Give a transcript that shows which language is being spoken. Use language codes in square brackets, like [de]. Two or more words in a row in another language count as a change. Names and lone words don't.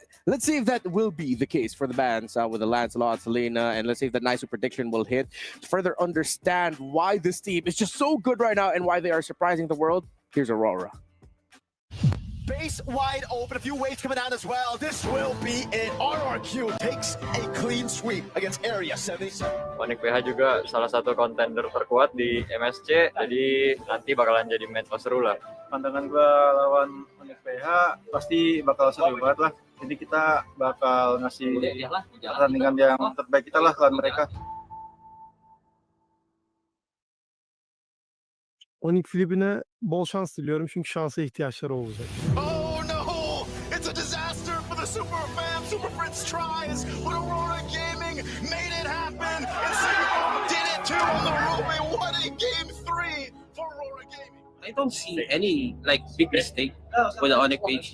[en] Let's see if that will be the case for the bans with the Lancelot, Selena, and let's see if the Nicer prediction will hit. To further understand why this team is just so good right now and why they are surprising the world, here's Aurora. Base wide open, a few waves coming out as well. This will be it. RRQ takes a clean sweep against Area 77. [id] Onyx PH juga salah satu kontender terkuat di MSC, jadi nanti bakalan jadi match seru lah. Pandangan gua lawan Onyx PH pasti bakal seru banget lah. Jadi kita bakal ngasih pertandingan yang terbaik kita lah lawan mereka. [tr] Onyx Filipin'e bol şans diliyorum çünkü şansa ihtiyaçları olacak. [en] Oh no! It's a disaster for the Super Fam. Super Fritz tries, but Aurora Gaming made it happen. And Singapore did it too on the Ruby. What a game 3 for Aurora Gaming. I don't see any big mistake with the Onyx page.